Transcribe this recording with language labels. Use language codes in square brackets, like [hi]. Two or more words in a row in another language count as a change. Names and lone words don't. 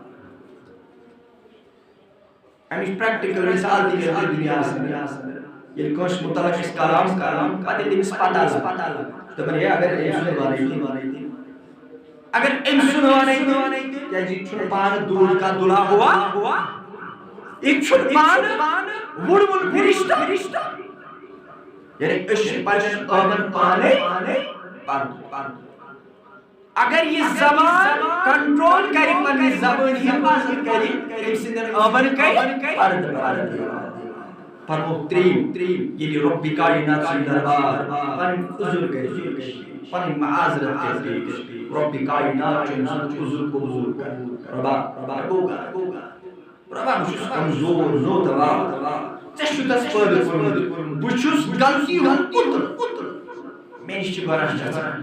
[ks] امِچ پریکٹیکل مثال تہِ چھِ دُنیاہس منٛز ییٚلہِ کٲنٛسہِ متعلق أسۍ کلام کران پتہٕ ییٚلہِ تٔمِس پتہ لگہِ دپان ہے اگر أمۍ سُنٛد ونے تہِ کیازِ یہِ چھُنہٕ پانہٕ [ur] دوٗر کا دُلہا ہوا [ks] یہِ چھُنہٕ پانہٕ وُڑوُن فرشتہٕ یعنی أسۍ چھِ پننٮ۪ن ٲبن پانے پردٕ اگر یہ زبان کنٹرول کرِ پننہِ زبٲنۍ حفاظت کرِ أمۍ سٕنٛدٮ۪ن ٲبن کرِ پردٕ فرموُکھ ترٛیٚیِم ییٚلہِ رۄبِ کائنات سُنٛد دربار پنٕنۍ عذر کرِ پنٕنۍ معاذرت کرِ پیش رۄبِ کائنات چھُ أمۍ سُنٛد عذر قبوٗل کران رۄبا بہٕ چھُس کمزور ناتوان ژےٚ چھُتھ پٲدٕ کوٚرمُت بہٕ چھُس غلطی ہُنٛد پُتر مےٚ نِش چھِ گۄناہ گژھان